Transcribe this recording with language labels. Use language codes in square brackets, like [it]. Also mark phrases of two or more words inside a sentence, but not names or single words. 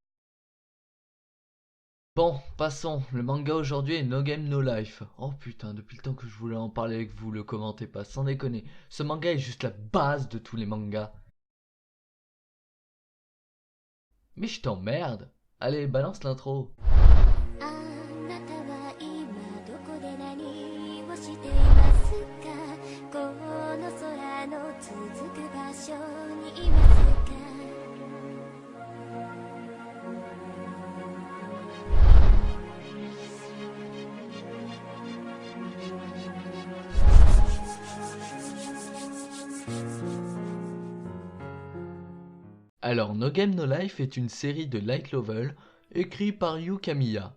[fr] Bon, passons, le manga aujourd'hui est No Game No Life. Oh putain, depuis le temps que je voulais en parler avec vous, le commentez pas, sans déconner. Ce manga est juste la base de tous les mangas. Mais je t'emmerde. Allez, balance l'intro. [ja] あなたは今どこで何をしていますか？この空の続く場所にいますか？ [fr] Alors, No Game No Life est une série de light novel écrite par Yu Kamiya.